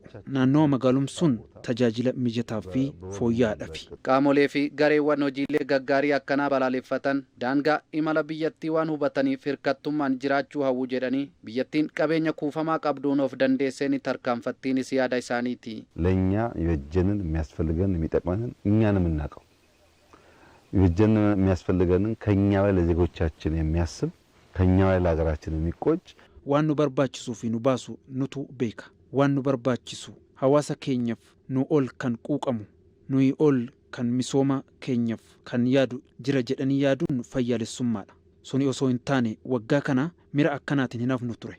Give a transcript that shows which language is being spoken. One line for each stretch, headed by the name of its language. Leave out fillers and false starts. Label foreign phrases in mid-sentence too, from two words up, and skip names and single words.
Oromo: Naannoo magaalumsuun tajaajila mijataa fi fooyya'aadhaaf. Qaamolee fi gareewwan hojiilee gaggaarii akkanaa balaaleffatan daangaa imala biyyattii waan hubataniif hirkattummaan jiraachuu hawwu jedhanii biyyattiin qabeenya kuufamaa qabduun of dandeessee ni tarkaanfattiinis yaada isaaniiti.
Amharic: ለኛ የወጀንን የሚያስፈልገን የሚጠቅመንን እኛንም እናቀው የወጀንን የሚያስፈልገንን ከኛ ላይ ለዜጎቻችን የሚያስብ ከኛ ላይ ለሀገራችን የሚቆጭ
Oromo: waan nu barbaachisuu fi nu baasu nutu beeka. Waan nu barbaachisu hawaasa keenyaaf nu ol kan quuqamu nuyi ol kan misooma keenyaaf kan yaadu jira jedhanii yaaduun fayyaalessummaadha. Suni osoo hin taane waggaa kana mira akkanaatiin hin hafnu ture.